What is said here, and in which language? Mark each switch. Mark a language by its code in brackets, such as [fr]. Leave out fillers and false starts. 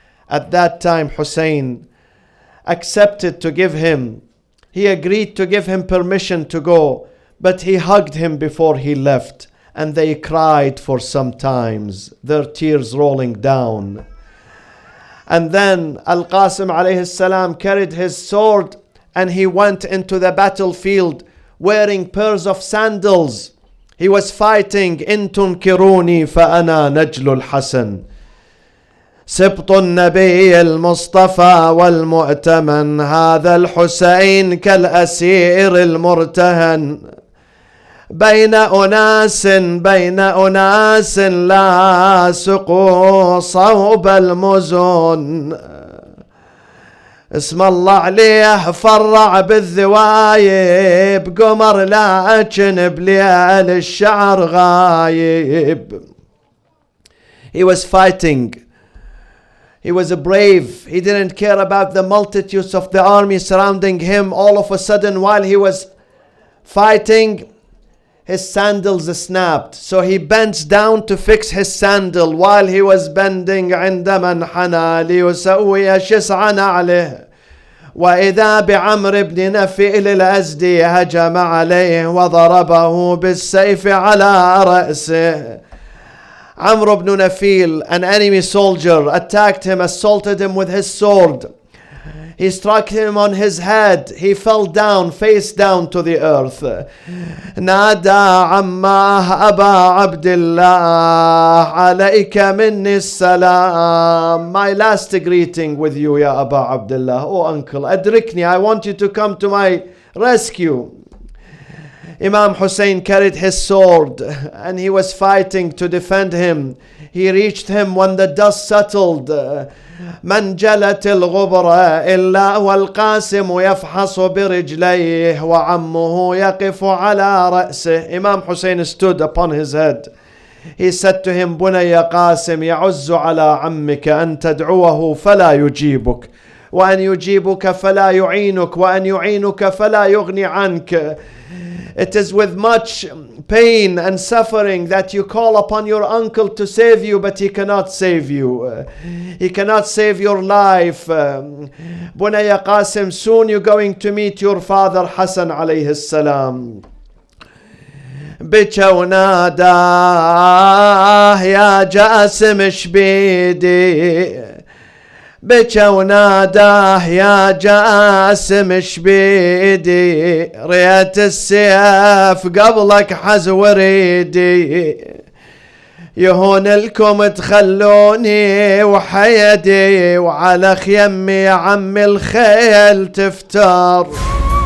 [en] At that time, Hussein accepted to give him, he agreed to give him permission to go, but he hugged him before he left, and they cried for some times, their tears rolling down. And then Al-Qasim alayhi salam carried his sword and he went into the battlefield wearing pairs of sandals. He was fighting, [ar] إن تنكروني فأنا نجل الحسن سبط النبي المصطفى والمؤتمن هذا الحسين كالأسير المرتهن بين أناس لا سقوا صوب المزن اسم الله عليه فرع بالذوايب قمر لكن بليل الشعر غايب. [en] He was fighting. He was a brave. He didn't care about the multitudes of the army surrounding him. All of a sudden, while he was fighting, his sandals snapped. So he bends down to fix his sandal. While he was bending [ar] عندما انحنى ليسوي شسعا عليه وإذا بعمر بن نفيل الأزدي هجم عليه وضربه بالسيف على رأسه. [en] Amr ibn Nafil, an enemy soldier, attacked him, assaulted him with his sword. He struck him on his head. He fell down, face down to the earth. [ar] نادى عماه أبا عبد الله عليك مني السلام. [en] My last greeting with you, Ya Aba Abdullah. Oh uncle, adrikni, I want you to come to my rescue. Imam Hussein carried his sword and he was fighting to defend him. He reached him when the dust settled. [ar] من جلت الغبرة إلا والقاسم يفحص برجليه وعمه يقف على رأسه. [en] Imam Hussein stood upon his head. He said to him, [ar] بني قاسم يعز على عمك أن تدعوه فلا يجيبك وأن يجيبك فلا يعينك وأن يعينك فلا يغني عنك. [en] It is with much pain and suffering that you call upon your uncle to save you, but he cannot save you. He cannot save your life. Bunayya Qasim, soon you're going to meet your father Hassan alayhi salam. [ar] بكى وناداه يا جاسم شبيدي، بكى وناداه يا جاسم شبيدي، ريت السيف قبلك حز وريدي، يهون لكم تخلوني وحيدي، وعلى خيمي عمي الخيل تفتر.